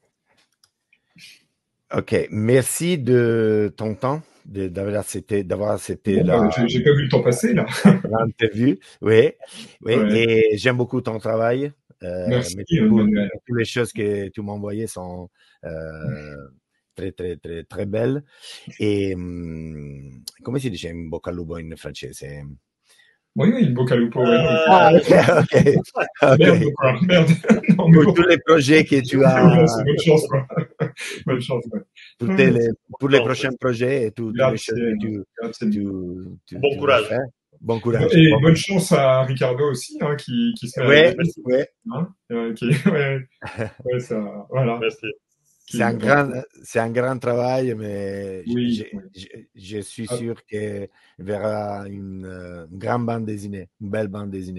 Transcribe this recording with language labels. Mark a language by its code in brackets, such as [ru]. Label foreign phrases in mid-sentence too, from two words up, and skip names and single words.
[fr] Ok, merci de ton temps, d'avoir accepté Bon, j'ai pas vu le temps passer, là. l'interview. Oui, oui, Ouais. et j'aime beaucoup ton travail. Merci, Mais Manuel. toutes les choses que tu m'as envoyées sont très, très, très, très belles. [it] E come si dice in bocca al lupo in francese? [fr] Oui, oui, [it] il bocca al lupo, [fr] ouais, non, Ah, ok, merde, ok. quoi, merde. Non, mais Pour bon. tous les projets que tu Voilà, as, c'est bonne chance, quoi. Bonne chance, ouais. pour, Ouais, pour les prochains projets et toutes les choses que [it] grazie, grazie mille. [fr] Bon tu vas courage. faire. Bon courage. Et bonne chance à Ricardo aussi, hein, qui se met à la Ouais, BD. ouais. Hein, ouais, ouais, ça, voilà. Merci. C'est un grand travail, mais Oui, oui. je suis Ah, sûr qu'il verra une grande bande dessinée, une belle bande dessinée.